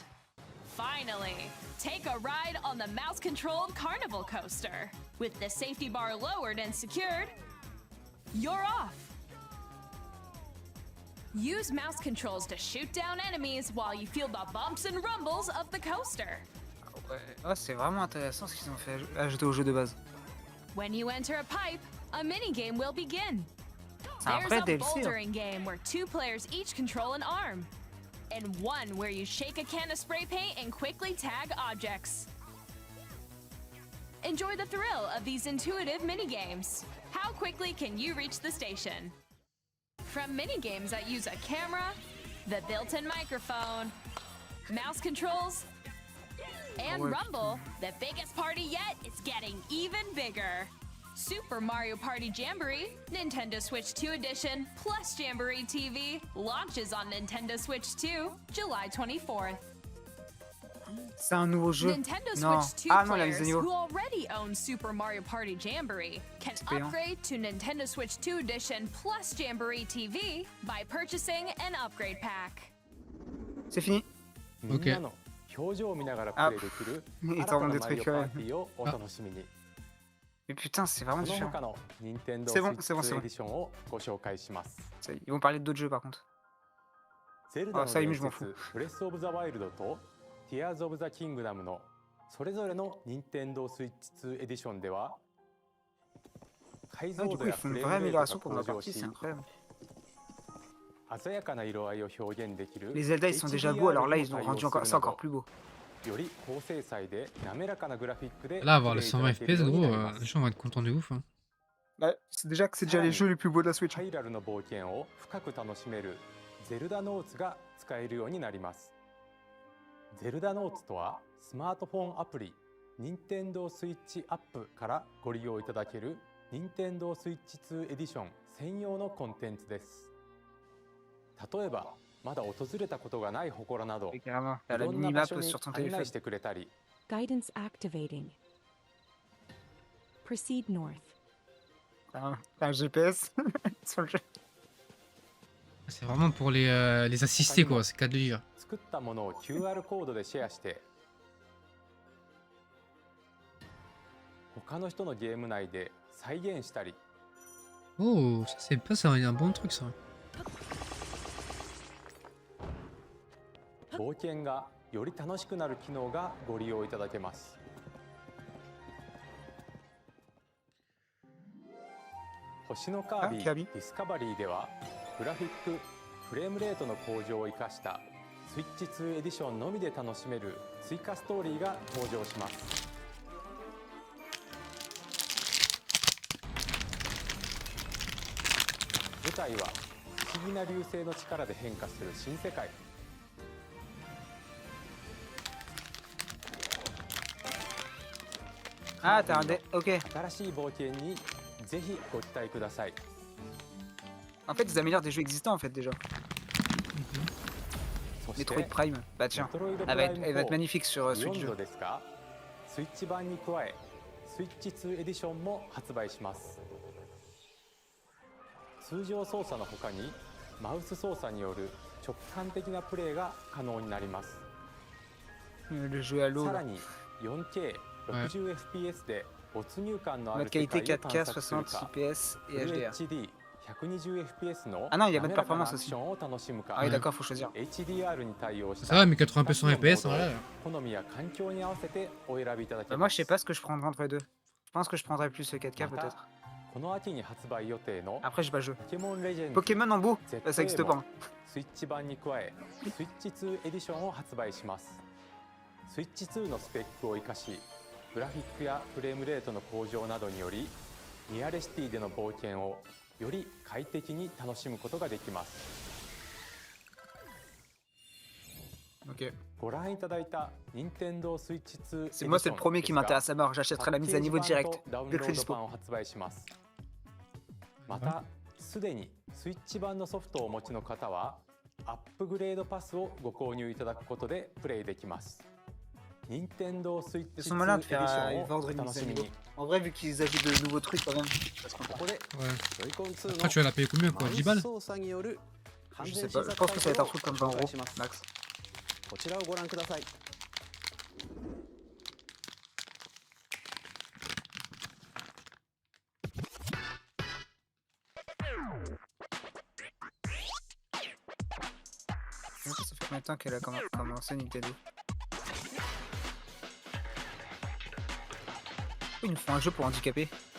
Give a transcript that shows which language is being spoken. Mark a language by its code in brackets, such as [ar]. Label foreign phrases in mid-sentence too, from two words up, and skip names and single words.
[en] Finally, take a ride on the mouse-controlled carnival coaster. With the safety bar lowered and secured, you're off. Use mouse controls to shoot down enemies while you feel the bumps and rumbles of the coaster. [fr] Ouais. Oh, c'est vraiment intéressant ce qu'ils ont fait ajouter au jeu de base. [en] When you enter a pipe, a mini-game will begin. [fr] C'est un [en] There's [fr] vrai [en] a [fr] DLC. hein. [en] bouldering game where 2 players each control an arm, and one where you shake a can of spray paint and quickly tag objects. Enjoy the thrill of these intuitive mini-games. How quickly can you reach the station? From mini-games that use a camera, the built-in microphone, mouse controls, and [fr] Ouais, [en] Rumble, the biggest party yet is getting even bigger. Super Mario Party Jamboree, Nintendo Switch 2 Edition, plus Jamboree TV, launches on Nintendo Switch 2, July 24th. [fr] C'est un nouveau jeu. [en] Nintendo [fr] Non. [en] Switch 2 [fr] Ah non, la mise à [en] players [fr] niveau. [en] who already own Super Mario Party Jamboree can [fr] payant. [en] upgrade to Nintendo Switch 2 Edition plus Jamboree TV by purchasing an upgrade pack. [fr] C'est fini. [ja] みんなの表情を見ながらプレイできる [fr] Ils [ja] 新 [fr] t'en [ja] た [fr] ont [ja] な [fr] des [ja] マリ [fr] trucs [ja] オ [fr] quand [ja] パー [fr] même. [ja] ティーをお楽しみに。 [fr] Mais putain, c'est vraiment [ja] その [fr] différent. [ja] 他の Nintendo [fr] C'est bon, [ja] Switch [fr] c'est bon, c'est [ja] 2 [fr] bon. [ja] エディションをご紹介します。 [fr] Ça y est, ils vont parler d'autres jeux par contre. [ja] ゼルダの [fr] あ、ça y est, [ja] 伝 [fr] je m'en fous. [ja] 説ブレスオブザワイルドと Tears of the Kingdom のそれぞれの Nintendo Switch 2 エディションでは解 [fr] Ah, [ja] 像 [fr] du [ja] 度 [fr] coup, ils [ja] や [fr] font [ja] フ [fr] une [ja] レー [fr] vraie [ja] ムレートが [fr] amélioration pour ma [ja] 向上 [fr] partie, [ja] し [fr] c'est incroyable. [ja] 鮮やかな色合いを表現できる [fr] Les Zelda, ils sont déjà beaux, alors là, ils ont rendu encore, c'est encore plus beau. [ja] より高精細で滑らかなグラフィックで [fr] Là, avoir [ja] プ [fr] le [ja] レイいただ [fr] 120 [ja] ける [fr] FPS, [ja] ように [fr] gros, [ja] なります [fr] les gens vont être contents de ouf. Hein. Bah, c'est déjà les jeux les plus beaux de la Switch. [ja] ハイラルの冒険を深く楽しめるゼルダノーツが使えるようになります。ゼルダノーツとはスマートフォンアプリ Nintendo Switch アップからご利用いただける Nintendo Switch 2エディション専用のコンテンツです。例えばまだ訪れたことがない祠など [fr] Et carrément, [ja] い [fr] t'as la [ja] ろんな場 [fr] minimap [ja] 所に [fr] sur ton [ja] 案 [fr] téléphone. [ja] 内してくれたり [en] Guidance activating. Proceed north. [fr] T'as un GPS sur le jeu. C'est vraiment pour les assister, quoi. C'est cas de dire. [ja] 作ったものを QR コードでシェアして他の人のゲーム内で再現したり [fr] Oh, ça, c'est pas ça, un bon truc, ça. [ja] 冒険がより楽しくなる機能がご利用いただけます。星のカービィディスカバリーではグラフィックフレームレートの向上を生かしたスイッチ2エディションのみで楽しめる追加ストーリーが登場します。舞台は不思議な流星の力で変化する新世界。 [fr] Ah, t'as un dé. Ok. [ja] 新しい冒険にぜひご期待ください。 [fr] En fait, ils améliorent des jeux existants en fait déjà. [ja] そして [fr] Metroid Prime. Bah tiens, [ja] メトロイドプ [fr] elle [ja] ラ [fr] va [ja] イ [fr] être, [ja] ム [fr] elle va être [ja] 4 [fr] magnifique sur Switch [ja] 4 [fr] 2. [ja] ですが、スイッチ版に加え、スイッチ2エディションも発売します。通常操作の他に、マウス操作による直感的なプレイが可能になります。 [fr] Le jeu à l'eau. [ja] さ [fr] là. [ja] らに 4K 60fps で没入感のあ [fr] Mode [ja] る世 [fr] qualité [ja] 界を探 [fr] 4K, [ja] 索する [fr] 60 [ja] か、 [fr] fps et [ja] フル [fr] HDR. [ja] HD 120fps の [fr] Ah non, il y a mode [ja] 滑らかな [fr] performance [ja] アク [fr] aussi. [ja] ションを楽しむか、 [fr] Ah oui, d'accord, faut choisir. [ja] HDR に対応し [fr] Ça [ja] た [fr] va, mais 80p 100 FPS, [ja] モードを [fr] voilà. [ja] 好みや環境に合わせてお選びいただけ [fr] Bah, [ja] ます。 [fr] moi, je sais pas ce que je prendrai entre les deux. Je pense que je prendrais plus le 4K [ja] また [fr] peut-être. [ja] この秋に発売予定の [fr] Après, j'ai pas joué. [ja] ポケモンレジェンズ [fr] Pokémon en beau, ça existe [ja] ZA [fr] pas. [ja] もスイッチ版に加えスイッチ2エディションを発売します。スイッチ2のスペックを生かしグラフィックやフレームレートの向上などによりニアレシティでの冒険をより快適に楽しむことができます。 [fr] Ok. [ja] ご覧いただいた Nintendo Switch 2 [fr] C'est moi, c'est le premier qui m'intéresse à mort. J'achèterai la mise à niveau direct. [ja] ダウンロ [fr] Dès que [ja] ー [fr] c'est [ja] ド [fr] dispo. [ja] 版を発売します。またすでにスイッチ版のソフトをお持ちの方はアップグレードパスをご購入いただくことでプレイできます。Nintendo Switch [fr] Ils [ja] 2 [fr] sont malins de [ja] エディシ [fr] faire [ja] ョンを [fr] vendre [ja] お [fr] une [ja] 楽 [fr] mise [ja] し [fr] à [ja] み [fr] niveau. [ja] に。 [fr] En vrai, vu qu'ils ajoutent de nouveaux trucs quand même, ça se comprend. [ja] ここで [fr] Ouais. [ja] Joy-Con 2 の [fr] Après, tu vas la payer combien, [ja] マ [fr] quoi? [ja] ウ [fr] 10 [ja] ス [fr] balles? [ja] 操作による完 [fr] Je [ja] 全 [fr] sais [ja] 新 [fr] pas. Je [ja] 作 [fr] pense que ça va être un [ja] タイ [fr] truc [ja] トル [fr] comme [ja] を [fr] 20 [ja] 紹介 [fr] euros [ja] します [fr] max. [ja] こちらをご覧ください。 [fr] Ça fait combien de temps qu'elle a commencé Nintendo? Pourquoi ils nous font un jeu pour handicapés?